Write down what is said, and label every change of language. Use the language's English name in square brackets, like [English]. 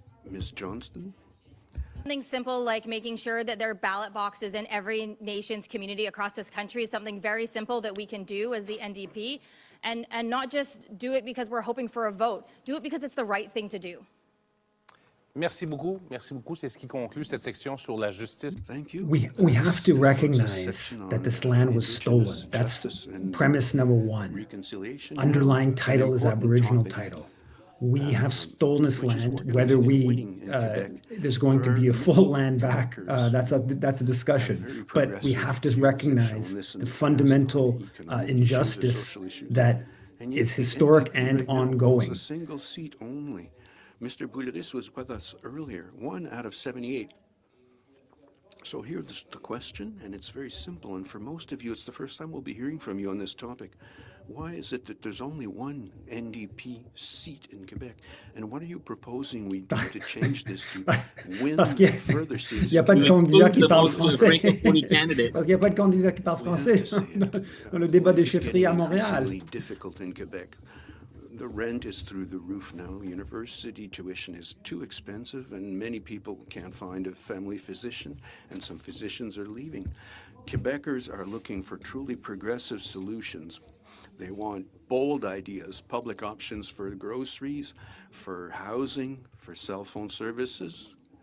[English] Ms. Johnston? Something simple like making sure that there are ballot boxes in every nation's community across this country is something very simple that we can do as the NDP, and not just do it because we're hoping for a vote. Do it because it's the right thing to do. [French] Merci beaucoup. Merci beaucoup. C'est ce qui conclut cette section sur la justice. [English] Thank you. We have to recognize that this land was stolen. That's premise number one. Underlying title is Aboriginal title. We have stolen this land. Whether there's going to be a full land back, that's a discussion. But we have to recognize the fundamental injustice that is historic and ongoing. A single seat only. Mr. Bouliris was with us earlier, 1 out of 78. So here's the question, and it's very simple, and for most of you, it's the first time we'll be hearing from you on this topic. Why is it that there's only one NDP seat in Quebec? And what are you proposing we do to change this to win further seats? [French] Il n'y a pas de candidat qui parle français. Parce qu'il n'y a pas de candidat qui parle français dans le débat des chefferies à Montréal. [English] Difficult in Quebec. The rent is through the roof now. University tuition is too expensive, and many people can't find a family physician, and some physicians are leaving. Quebecers are looking for truly progressive solutions. They want bold ideas, public options for groceries, for housing, for cell phone services.